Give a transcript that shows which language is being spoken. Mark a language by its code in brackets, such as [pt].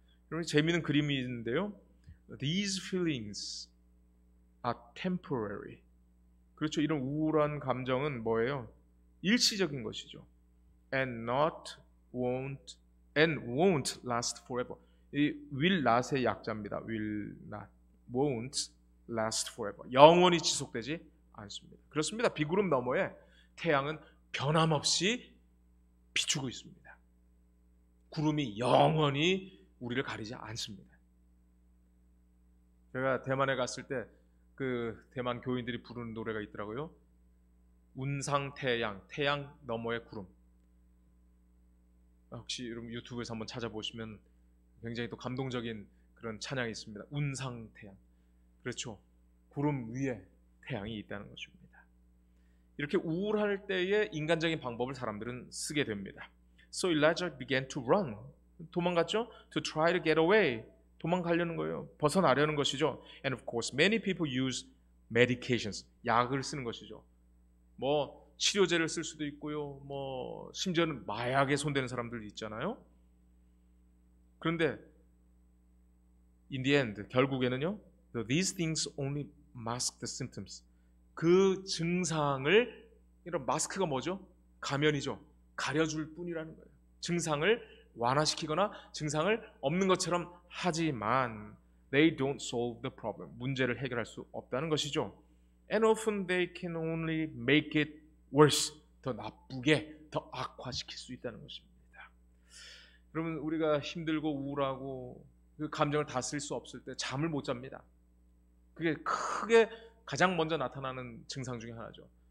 [ko] 여러분, 재미있는 그림이 있는데요, [en] These feelings are temporary. [ko] 그렇죠. 이런 우울한 감정은 뭐예요? 일시적인 것이죠. [en] And won't last forever. [ko] 이 will not의 약자입니다. [en] will not, won't last forever. [ko] 영원히 지속되지 않습니다. 그렇습니다. 비구름 너머에 태양은 변함없이 비추고 있습니다. 구름이 영원히 우리를 가리지 않습니다. 제가 대만에 갔을 때 그 대만 교인들이 부르는 노래가 있더라고요. 운상 태양, 태양 너머의 구름. 혹시 여러분 유튜브에서 한번 찾아보시면 굉장히 또 감동적인 그런 찬양이 있습니다. 운상 태양. 그렇죠. 구름 위에 태양이 있다는 것입니다. 이렇게 우울할 때에 인간적인 방법을 사람들은 쓰게 됩니다. [en] So Elijah began to run. [ko] 도망갔죠? [en] To try to get away. [ko] 도망가려는 거예요. 벗어나려는 것이죠. [en] And of course, many people use medications. [ko] 약을 쓰는 것이죠. 뭐 치료제를 쓸 수도 있고요. 뭐 심지어는 마약에 손대는 사람들도 있잖아요. 그런데 [en] in the end, [ko] 결국에는요, [en] these things only mask the symptoms. [ko] 그 증상을, 이런 마스크가 뭐죠? 가면이죠. 가려줄 뿐이라는 거예요. 증상을 완화시키거나 증상을 없는 것처럼 하지만 [en] they don't solve the problem. [ko] 문제를 해결할 수 없다는 것이죠. [en] And often they can only make it worse. [ko] 더 나쁘게, 더 악화시킬 수 있다는 것입니다. 여러분, 우리가 힘들고 우울하고 그 감정을 다스릴 수 없을 때 잠을 못 잡니다. 그게 크게 가장 먼저 나타나는 증상 중에 하나죠.